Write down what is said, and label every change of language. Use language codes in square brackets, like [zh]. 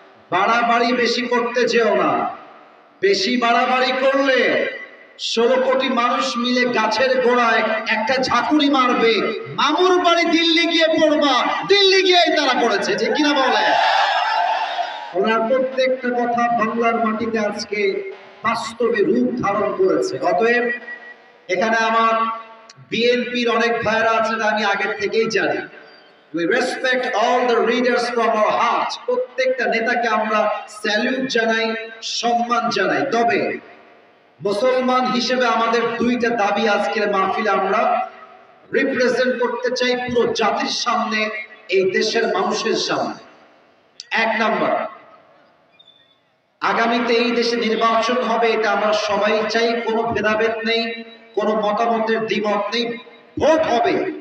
[bn] বাড়াবাড়ি বেশি করতে যেও না, বেশি বাড়াবাড়ি করলে 16 কোটি মানুষ মিলে গাছের গোড়ায় একটা ঝাঁকুনি মারবে, মামুর বাড়ি দিল্লি গিয়ে পড়বা, দিল্লি গিয়েই তারা পড়েছে, যে কিনা বলে। ওনার প্রত্যেকটা কথা বাংলার মাটিতে আজকে বাস্তবে রূপ ধারণ করেছে। অতএব এখানে আমার বিএনপির অনেক ভাইরা আছেন, আমি আগের থেকেই জানি। [en] We respect all the leaders from our heart. [bn] প্রত্যেকটা নেতাকে আমরা স্যালিউট জানাই, সম্মান জানাই। তবে মুসলমান হিসেবে আমাদের দুইটা দাবি আজকের মাহফিলে আমরা রিপ্রেজেন্ট করতে চাই পুরো জাতির সামনে, এই দেশের মানুষের সামনে। এক নাম্বার, আগামীতে এই দেশে নির্বাচন হবে, এটা আমরা সবাই চাই, কোনো ভেদাভেদ নেই, কোনো মতামতের দ্বিমত নেই, ভোট হবে।